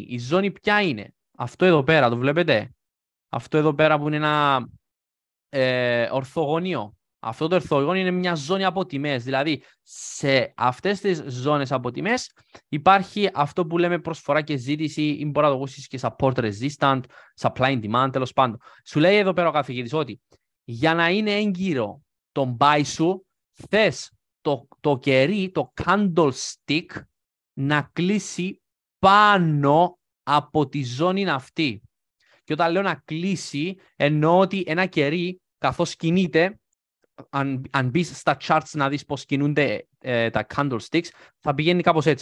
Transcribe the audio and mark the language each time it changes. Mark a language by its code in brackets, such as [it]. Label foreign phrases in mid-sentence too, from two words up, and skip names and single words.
[el] Η ζώνη ποια είναι? Αυτό εδώ πέρα, το βλέπετε? Αυτό εδώ πέρα που είναι ένα ορθογωνίο. Αυτό το ορθογωνίο είναι μια ζώνη από τιμές. Δηλαδή, σε αυτές τις ζώνες από τιμές υπάρχει αυτό που λέμε προσφορά και ζήτηση, ή μπορεί να το ακούσεις και [en] support resistant, supply and demand, [el] τέλος πάντων. Σου λέει εδώ πέρα ο καθηγητής ότι για να είναι έγκυρο το buy σου, θες το κερί, το candlestick, να κλείσει πάνω από τη ζώνη αυτή. Και όταν λέω να κλείσει, εννοώ ότι ένα κερί, καθώς κινείται, αν μπεις στα charts να δεις πώς κινούνται τα candlesticks, θα πηγαίνει κάπως έτσι.